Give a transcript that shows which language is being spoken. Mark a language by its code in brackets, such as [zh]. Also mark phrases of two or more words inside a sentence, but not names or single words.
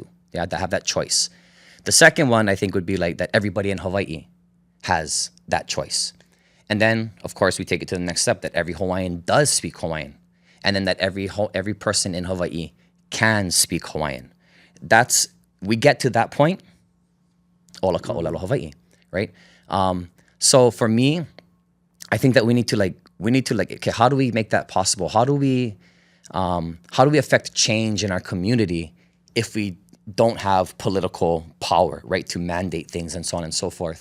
[en] Yeah, to have that choice. The second one I think would be like that everybody in Hawaii has that choice. And then, of course, we take it to the next step that every Hawaiian does speak Hawaiian. And then that every person in Hawaii can speak Hawaiian. We get to that point, [haw] ola ka ʻŌlelo Hawaiʻi, [en] right? So for me, I think that we need to okay, how do we make that possible? How do we affect change in our community if we don't have political power, right, to mandate things and so on and so forth?